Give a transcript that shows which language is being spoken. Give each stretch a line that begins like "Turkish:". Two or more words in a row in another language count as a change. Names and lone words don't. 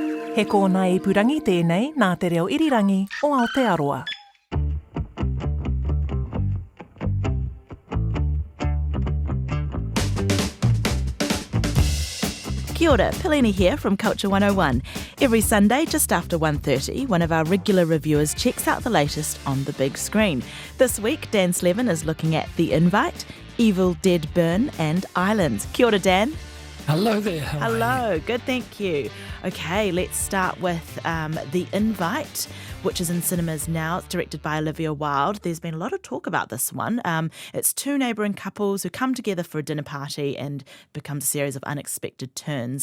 Māori: He kōna I purangi tēnei nā te reo irirangi o Aotearoa. Kia ora,
English: Pilini here from Culture 101. Every Sunday, just after 1:30, one of our regular reviewers checks out the latest on the big screen. This week, Dan Slevin is looking at The Invite, Evil Dead Burn and Islands.
Māori: Kia ora, Dan.
English: Hello there. How are Hello, you? good, thank you. Okay, let's start with The Invite, which is in cinemas now. It's directed by Olivia Wilde. There's been a lot of talk about this one. It's two neighbouring couples who come together for a dinner party and becomes a series of unexpected turns.